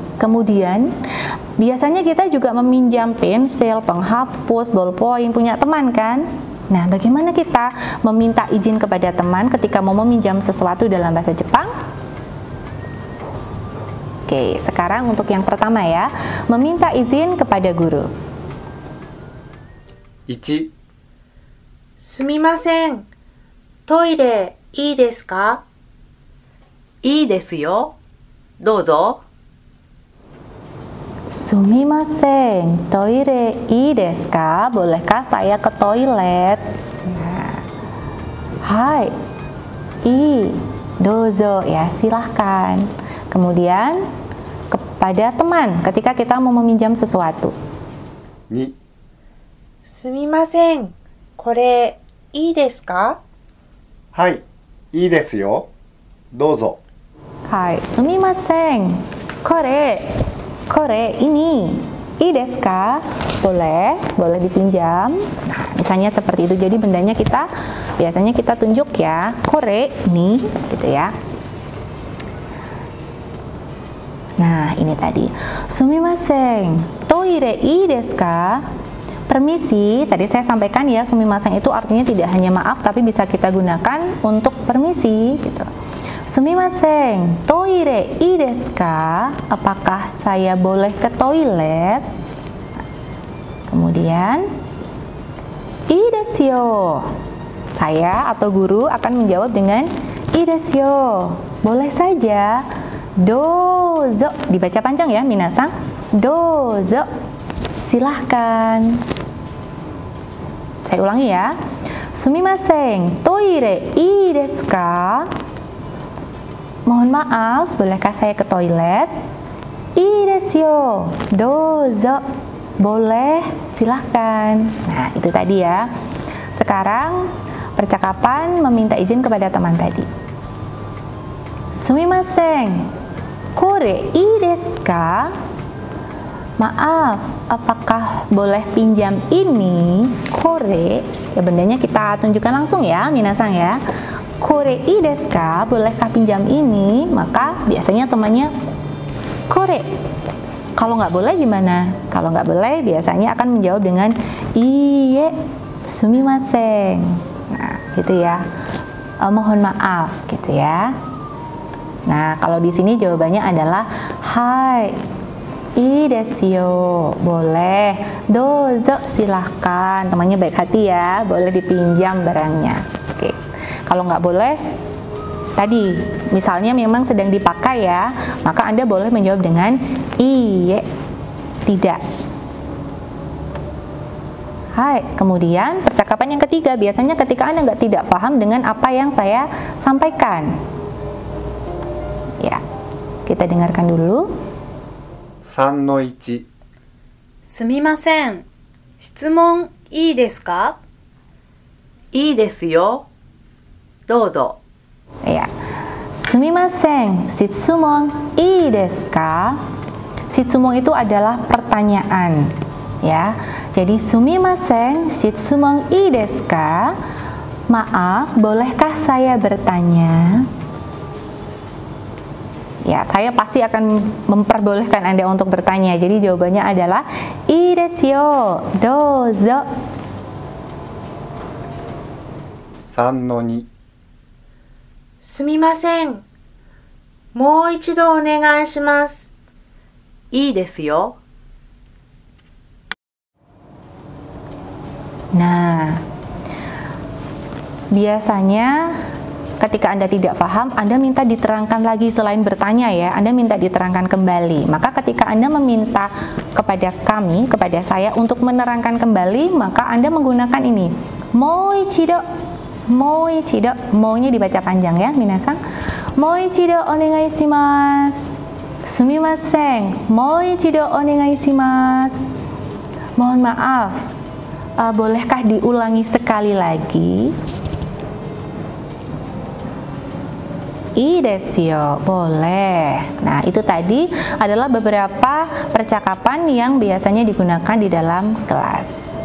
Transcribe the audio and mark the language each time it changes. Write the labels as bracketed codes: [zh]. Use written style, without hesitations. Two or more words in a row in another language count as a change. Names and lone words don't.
[id] Kemudian biasanya kita juga meminjam pensil, penghapus, ballpoint punya teman kan. Nah, bagaimana kita meminta izin kepada teman ketika mau meminjam sesuatu dalam bahasa Jepang? Oke, sekarang untuk yang pertama ya, meminta izin kepada guru. 1、 [ja] すみません。トイレいいですか？いいですよ。どうぞ。すみません、トイレいいですか? [id] Bolehkah saya ke toilet? Nah. [ja] はい、どうぞ [id] ya, silahkan. Kemudian kepada teman ketika kita mau meminjam sesuatu. 2、 [ja] すみません。これいいですか？はい、いいですよ。どうぞ。はい、すみません. Kore ini. いいですか? [id] Boleh dipinjam. Nah, misalnya seperti itu. Jadi bendanya biasanya kita tunjuk ya. Kore ini gitu ya. Nah, ini tadi. [ja] すみません、トイレいいですか? [id] Permisi, tadi saya sampaikan ya, sumimasen itu artinya tidak hanya maaf, tapi bisa kita gunakan untuk permisi, gitu. [ja] すみません、トイレいいですか? [id] Apakah saya boleh ke toilet? [ja] Kemudian, いいですよ. [id] Saya atau guru akan menjawab dengan [ja] いいですよ. [id] Boleh saja. Dozo, dibaca panjang ya minasang. Dozo, silahkan. Saya ulangi ya. [ja] すみません、トイレいいですか? [id] Mohon maaf, bolehkah saya ke toilet? [ja] いいですよ、どうぞ. [id] Boleh, silahkan. Nah, itu tadi ya. Sekarang percakapan meminta izin kepada teman tadi. [ja] すみません、これいいですか? [id] Maaf, apakah boleh pinjam ini? Kore, ya bendanya kita tunjukkan langsung ya, minasang ya. [ja] これいいですか? [id] Bolehkah pinjam ini? Maka biasanya temannya kore. Kalau nggak boleh gimana? Kalau nggak boleh biasanya akan menjawab dengan [ja] いいえ、すみません. [id] Nah, gitu ya. Mohon maaf, gitu ya. Nah, kalau di sini jawabannya adalah hai, [ja] いいですよ, boleh, dozo, [id] silahkan. Temannya baik hati ya, boleh dipinjam barangnya. Oke. Kalau nggak boleh, tadi misalnya memang sedang dipakai ya, maka Anda boleh menjawab dengan iye, tidak. Hai, kemudian percakapan yang ketiga, biasanya ketika Anda tidak paham dengan apa yang saya sampaikan. Ya, kita dengarkan dulu. 3-1。 [ja] すみません。質問いいですか？いいですよ。どうぞ。 [id] Ya. [ja] すみません、質問いいですか? [id] Shitsumon itu adalah pertanyaan, ya. [ja] Jadi すみません、質問いいですか? [id] Maaf, bolehkah saya bertanya? Ya, saya pasti akan memperbolehkan Anda untuk bertanya. [ja] Jadi jawabannya adalah いいですよ、どうぞ. [id] 3-2。 [ja] すみません。もう一度お願いします。いいですよ。 [id] Nah, biasanya ketika Anda tidak paham, Anda minta diterangkan lagi selain bertanya ya, Anda minta diterangkan kembali. Maka ketika Anda meminta kepada kami, kepada saya untuk menerangkan kembali, maka Anda menggunakan ini. [ja] もう一度、もう一度, [id] mo-nya dibaca panjang ya, minasang. [ja] もう一度お願いします。すみません、もう一度お願いします. [id] Mohon maaf, bolehkah diulangi sekali lagi? [ja] いいですよ, boleh. [id] Nah, itu tadi adalah beberapa percakapan yang biasanya digunakan di dalam kelas.